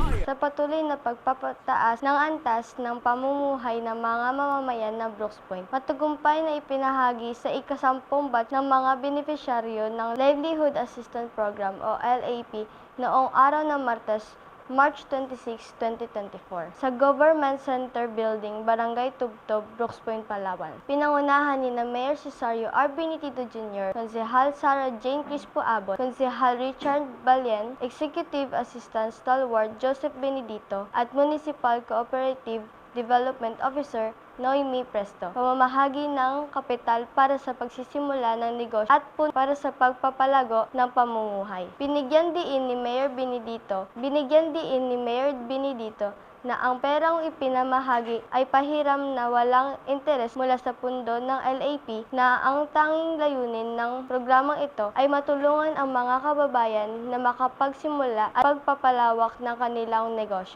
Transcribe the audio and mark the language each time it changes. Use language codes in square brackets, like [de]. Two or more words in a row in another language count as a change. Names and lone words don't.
[tl] Sa patuloy na pagpapataas ng antas ng pamumuhay ng mga mamamayan ng Brooks Point, matagumpay na ipinahagi sa ika-10 batch ng mga beneficiaryo ng Livelihood Assistance Program o LAP noong araw ng Martes, March 26, 2024 sa Government Center Building, Barangay Tubtob, Brooks Point, Palawan. Pinangunahan ni Mayor Cesario R. Benitito Jr., Konsehal Sarah Jane Crispo Abot, Konsehal Richard Balien, [en] Executive Assistant [tl] Stalwart Joseph Benedito, at [en] Municipal Cooperative Development Officer [tl] Noemi Presto. Pamamahagi ng kapital para sa pagsisimula ng negosyo at para sa pagpapalago ng pamumuhay. Binigyan diin ni Mayor Benedito na ang perang ipinamahagi ay pahiram na walang interes mula sa pundo ng LAP, na ang tanging layunin ng programang ito ay matulungan ang mga kababayan na makapagsimula at pagpapalawak ng kanilang negosyo.